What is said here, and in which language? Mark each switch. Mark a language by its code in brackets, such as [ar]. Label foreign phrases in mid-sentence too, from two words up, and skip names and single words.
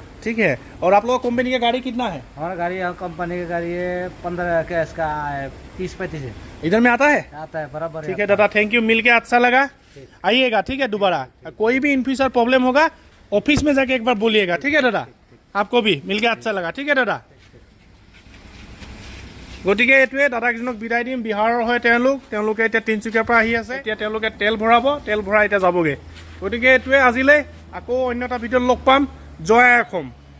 [hi] ठीक है और आप लोगों कंपनी का गाड़ी कितना है? हमारा गाड़ी यहाँ कंपनी की गाड़ी है 15 का, इसका 30-35 है, इधर में आता है? आता है बराबर। ठीक है दादा, [en] thank you, [hi] मिल के अच्छा लगा। आइएगा ठीक है दोबारा, कोई भी [en] in future [hi] प्रॉब्लम होगा ऑफिस में जाके एक बार बोलिएगा। ठीक है दादा, आपको भी मिल के अच्छा लगा। [as] ঠিক আছে দাদা, গতিকে এইটোৱে দাদাকেইজনক বিদায় দিম। বিহাৰৰ হয় তেওঁলোকে এতিয়া তিনিচুকীয়াৰ পৰা আহি আছে। এতিয়া তেওঁলোকে তেল ভৰাব, তেল ভৰাই এতিয়া যাবগৈ। গতিকে এইটোৱে আজিলৈ, আকৌ অন্য এটা ভিডিঅ'ত লগ পাম। জয় অসম।